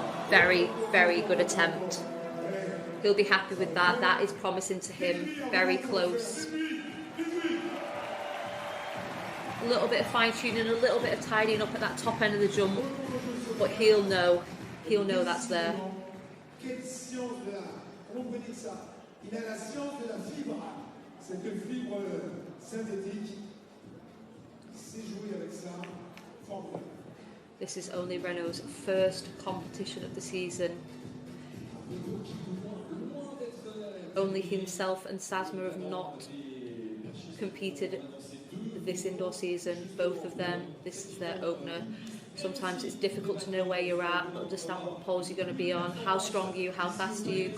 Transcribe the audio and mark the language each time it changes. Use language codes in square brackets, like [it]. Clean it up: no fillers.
[en] Very, very good attempt. He'll be happy with that. That is promising to him. Very close. A little bit of fine-tuning, a little bit of tidying up at that top end of the jump, but he'll know that's there. [fr] Il a la science de la fibre, cette fibre synthétique. Il sait jouer avec ça. Formidable. [en] This is only Renault's first competition of the season. Only himself and Sasma have not competed this indoor season. Both of them, this is their opener. Sometimes it's difficult to know where you're at, understand what poles you're going to be on, how strong are you, how fast are you.